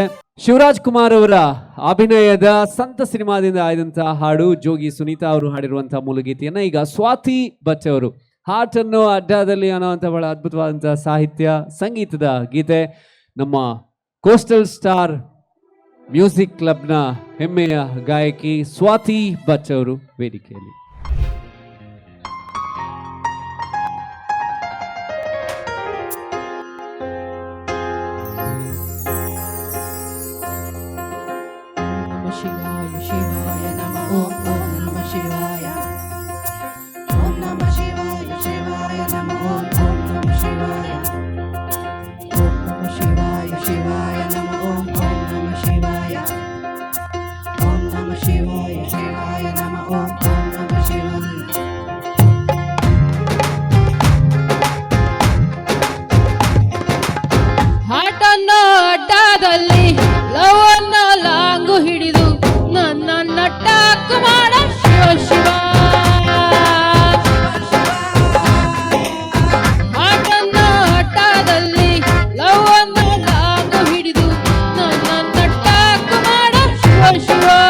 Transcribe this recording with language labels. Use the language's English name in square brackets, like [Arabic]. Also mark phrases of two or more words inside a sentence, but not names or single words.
[Kannada] ಶಿವರಾಜ್ ಕುಮಾರ್ ಅವರ ಅಭಿನಯದ ಸಂತ ಸಿನಿಮಾದಿಂದ ಆಯ್ದಂತಹ ಹಾಡು ಜೋಗಿ ಸುನೀತಾ ಅವರು ಹಾಡಿರುವಂತಹ ಮೂಲಗೀತೆಯನ್ನ ಈಗ ಸ್ವಾತಿ ಭಟ್ ಅವರು ಹಾರ್ಟ್ ಅನ್ನೋ ಅಡ್ಡಾದಲ್ಲಿ ಅನ್ನೋಂಥ ಬಹಳ ಅದ್ಭುತವಾದಂತಹ ಸಾಹಿತ್ಯ ಸಂಗೀತದ ಗೀತೆ. ನಮ್ಮ ಕೋಸ್ಟಲ್ ಸ್ಟಾರ್ ಮ್ಯೂಸಿಕ್ ಕ್ಲಬ್ನ ಹೆಮ್ಮೆಯ ಗಾಯಕಿ ಸ್ವಾತಿ ಭಟ್ ಅವರು ವೇದಿಕೆಯಲ್ಲಿ. [Sanskrit] ಶಿವಾಯ ಶಿವಾಯ ನಮ ಓಂ ಓಂ ನಮ ಶಿವಾಯ ಓಂ ನಮ ಶಿವಾಯ ಶಿವಾಯ ನಮ ಓಂ ಓಂ ನಮ ಶಿವಾಯ ಓಂ ನಮ ಶಿವಾಯ ಶಿವಾಯ ನಮ ಓಂ ಓಂ ನಮ ಶಿವಾಯ ಓಂ ನಮ ಶಿವಾಯ ಶಿವಾಯ ನಮ ಓಂ ಓಂ ನಮ ಶಿವಾಯ. [Kannada] ಹಾಟನ್ನೋ ಅಡ್ಡಾದಲ್ಲಿ ಲವ್ ಅನ್ನೋ ಲಾಂಗು ಹಿಡಿದು ನನ್ನ ನಟ್ಟಾಕು ಮಾಡ ಶಿವ ಶಿವ. ಹಾಟನ್ನೋ ಅಡ್ಡಾದಲ್ಲಿ ಲವ್ ಅನ್ನೋ ಲಾಂಗು ಹಿಡಿದು ನನ್ನ ನಟ್ಟಾಕು ಮಾಡ ಶಿವ ಶಿವ.